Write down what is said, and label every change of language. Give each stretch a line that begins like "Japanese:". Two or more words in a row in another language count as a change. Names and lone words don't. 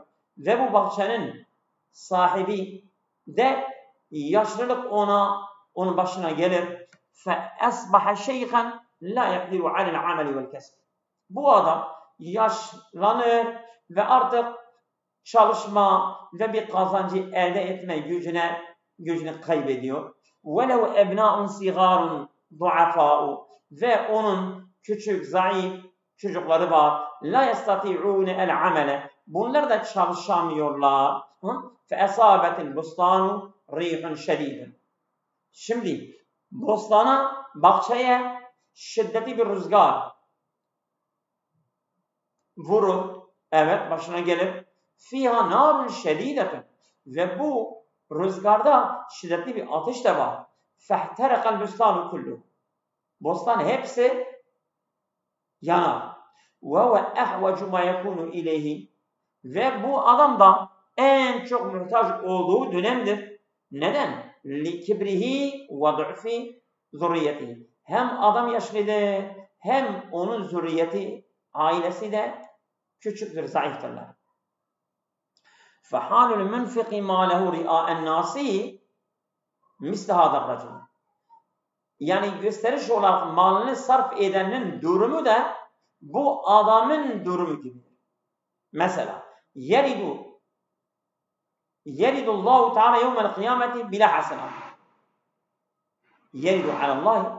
Turkish: Ve bu bahçenin sahibi de yaşlılık onun başına gelir.
Arabic: فأصبح شيخا لا يقدر على العمل والكسب.
Turkish: Bu adam yaşlanır ve artık çalışma ve bir kazancı elde etme gücünü kaybediyor.
Arabic: وَلَوْ اَبْنَاءٌ صِغَارٌ ضُعَفَاءُ.
Turkish: Ve onun küçük, zayıf çocukları var.
Arabic: لَا يَسْتَطِعُونَ الْعَمَلَ.
Turkish: Bunlar da çalışamıyorlar.
Arabic: فَاَصَابَتِ الْبُسْطَانُ رِيحٌ شَد۪يدٌ.
Turkish: Şimdi bostana, bahçeye şiddetli bir rüzgar vurur. Evet, başına gelir.
Arabic: فيها نار شديدة.
Turkish: Ve bu rüzgarda şiddetli bir ateş de var.
Arabic: فاحترق البستان كله.
Turkish: Bostan hepsi yanar.
Arabic: وهو أحوج ما يكون إليه.
Turkish: Ve bu adam da en çok muhtaç olduğu dönemdir. Neden?
Arabic: لكبره وضعف ذريته.
Turkish: Hem adam yaşlıdır, hem onun zürriyeti, ailesi de küçüktür, zayıftırlar.
Arabic: فَحَالُ الْمُنْفِقِ مَا لَهُ رِئَاءَ النَّاسِ مِسْلَ هَذَا الرَّجُلِ.
Turkish: Yani gösteriş olarak malını sarf edenin durumu da bu adamın durumu gibi.
Arabic: Mesela يرد الله تعالى يوم القيامة بلا حسنات. يرد على الله.